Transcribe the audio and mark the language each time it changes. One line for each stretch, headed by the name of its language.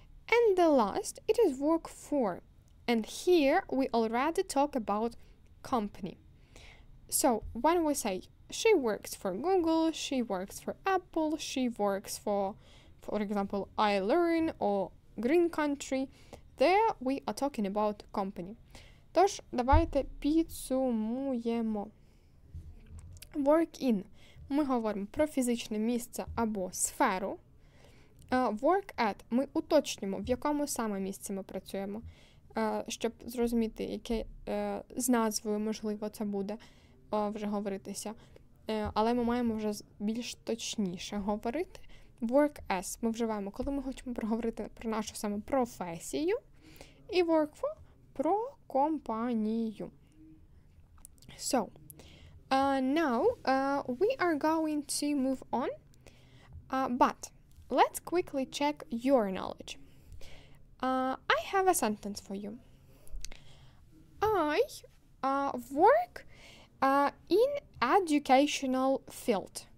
English: And the last, it is work for. And here we already talk about company. So when we say she works for Google, she works for Apple, she works for example, iLearn or Green Country, there we are talking about company.
Ukrainian: Тож, давайте підсумуємо.
English: Work in.
Ukrainian: Ми говоримо про фізичне місце або сферу.
English: Work at.
Ukrainian: Ми уточнюємо, в якому саме місці ми працюємо. Щоб зрозуміти, яке з назвою, можливо, це буде вже говоритися. Але ми маємо вже більш точніше говорити. Work as ми вживаємо, коли ми хочемо проговорити про нашу саме професію. І work for про компанію.
English: So, now we are going to move on. But let's quickly check your knowledge. I have a sentence for you. I work in educational field.